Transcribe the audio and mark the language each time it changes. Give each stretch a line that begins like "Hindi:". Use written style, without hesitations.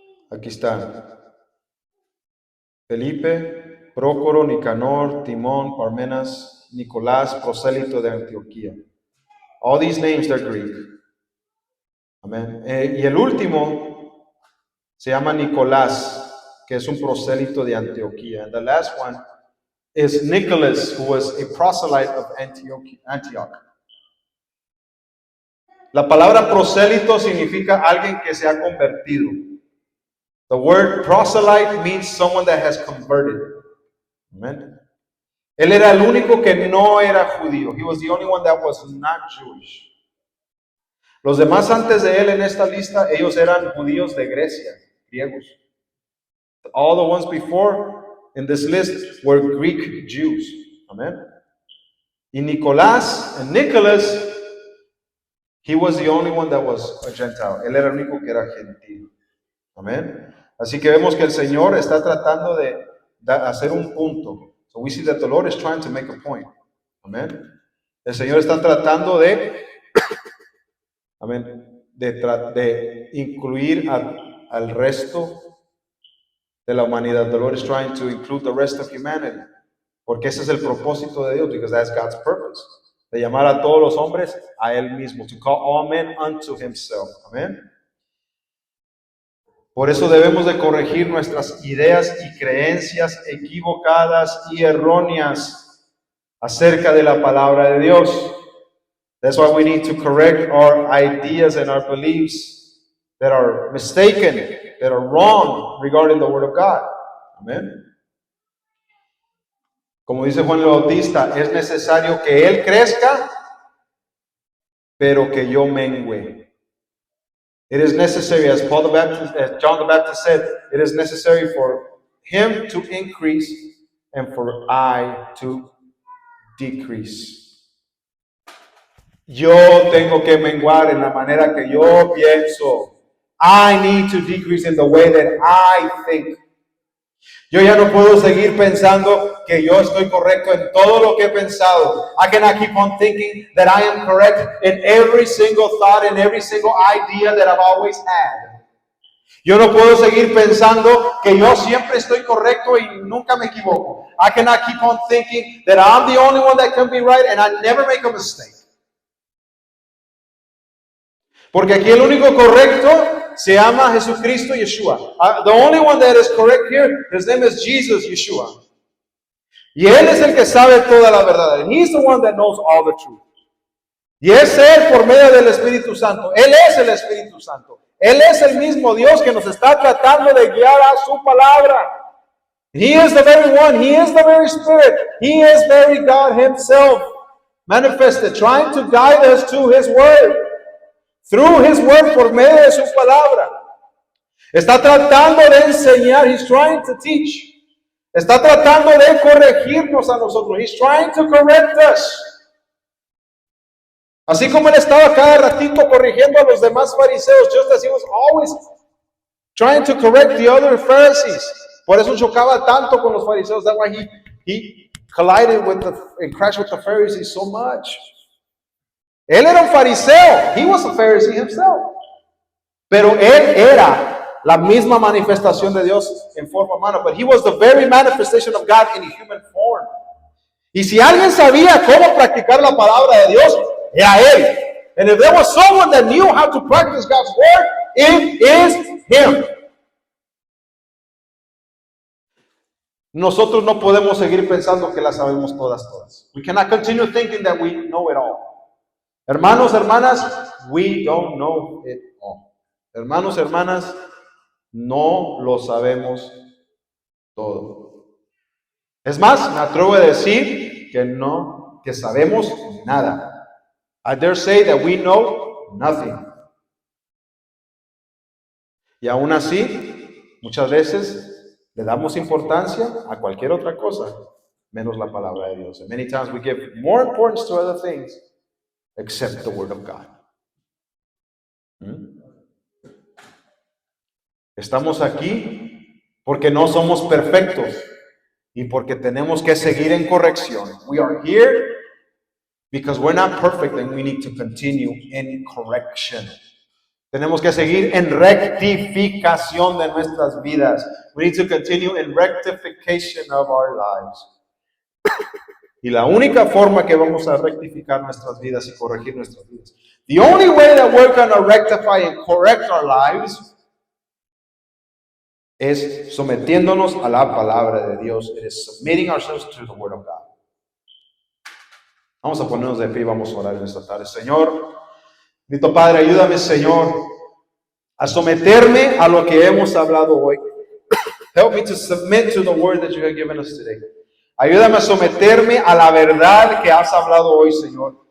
Spanish: Aquí está. Felipe, Prócoro, Nicanor, Timón, Parmenas, Nicolás, prosélito de Antioquía.
English: All these names, they're Greek. Amen.
Spanish: Y el último se llama Nicolás, que es un prosélito de Antioquía.
English: And the last one is Nicholas, who was a proselyte of Antioch.
Spanish: La palabra prosélito significa alguien que se ha convertido.
English: The word proselyte means someone that has converted. Amen.
Spanish: Él era el único que no era judío.
English: He was the only one that was not Jewish.
Spanish: Los demás antes de él en esta lista, ellos eran judíos de Grecia, griegos.
English: All the ones before in this list were Greek Jews. Amen. Y Nicolás and Nicholas, he was the only one that was a Gentile.
Spanish: Él era el único que era gentil. Amén. Así que vemos que el Señor está tratando de hacer un punto.
English: So we see that the Lord is trying to make a point.
Spanish: Amén. El Señor está tratando de, amén, de incluir al resto de la humanidad.
English: The Lord is trying to include the rest of humanity.
Spanish: Porque ese es el propósito de Dios,
English: because that's God's purpose.
Spanish: De llamar a todos los hombres a Él mismo.
English: To call all men unto Himself. Amén.
Spanish: Por eso debemos de corregir nuestras ideas y creencias equivocadas y erróneas acerca de la palabra de Dios.
English: That's why we need to correct our ideas and our beliefs that are mistaken, that are wrong regarding the Word of God. Amen.
Spanish: Como dice Juan el Bautista, es necesario que Él crezca, pero que yo mengüe.
English: It is necessary, as John the Baptist said, it is necessary for Him to increase and for I to decrease.
Spanish: Yo tengo que menguar en la manera que yo pienso.
English: I need to decrease in the way that I think.
Spanish: Yo ya no puedo seguir pensando que yo estoy correcto en todo lo que he pensado.
English: I cannot keep on thinking that I am correct in every single thought and every single idea that I've always had.
Spanish: Yo no puedo seguir pensando que yo siempre estoy correcto y nunca me equivoco.
English: I cannot keep on thinking that I'm the only one that can be right and I never make a mistake.
Spanish: Porque aquí el único correcto se llama Jesucristo Yeshua.
English: The only one that is correct here, his name is Jesus Yeshua.
Spanish: Y Él es el que sabe toda la verdad.
English: And He's the one that knows all the truth.
Spanish: Y es Él por medio del Espíritu Santo. Él es el Espíritu Santo. Él es el mismo Dios que nos está tratando de guiar a su palabra.
English: He is the very one. He is the very Spirit. He is very God Himself manifested, trying to guide us to His Word. Through His Word,
Spanish: por medio de su palabra. Está tratando de enseñar.
English: He's trying to teach.
Spanish: Está tratando de corregirnos a nosotros.
English: He's trying to correct us.
Spanish: Así como él estaba cada ratito corrigiendo a los demás fariseos,
English: just as he was always trying to correct the other Pharisees.
Spanish: Por eso chocaba tanto con los fariseos.
English: That's why he collided with and crashed with the Pharisees so much.
Spanish: Él era un fariseo.
English: He was a Pharisee himself.
Spanish: Pero él era la misma manifestación de Dios en forma humana.
English: But he was the very manifestation of God in a human form.
Spanish: Y si alguien sabía cómo practicar la palabra de Dios, era él.
English: And if there was someone that knew how to practice God's word, it is him.
Spanish: Nosotros no podemos seguir pensando que las sabemos todas.
English: We cannot continue thinking that we know it all.
Spanish: Hermanos, hermanas,
English: we don't know it all.
Spanish: Hermanos, hermanas, no lo sabemos todo. Es más, me atrevo a decir que sabemos nada.
English: I dare say that we know nothing.
Spanish: Y aún así, muchas veces le damos importancia a cualquier otra cosa, menos la palabra de Dios.
English: And many times we give more importance to other things except the Word of God.
Spanish: Estamos aquí porque no somos perfectos y porque tenemos que seguir en corrección.
English: We are here because we're not perfect and we need to continue in correction.
Spanish: Tenemos que seguir en rectificación de nuestras vidas.
English: We need to continue in rectification of our lives.
Spanish: Y la única forma que vamos a rectificar nuestras vidas y corregir nuestras vidas,
English: the only way that we're going to rectify and correct our lives,
Spanish: es sometiéndonos a la palabra de Dios.
English: It is submitting ourselves to the Word of God.
Spanish: Vamos a ponernos de pie y vamos a orar en esta tarde. Señor, bendito Padre, ayúdame, Señor, a someterme a lo que hemos hablado hoy.
English: Help me to submit to the word that you have given us today.
Spanish: Ayúdame a someterme a la verdad que has hablado hoy, Señor.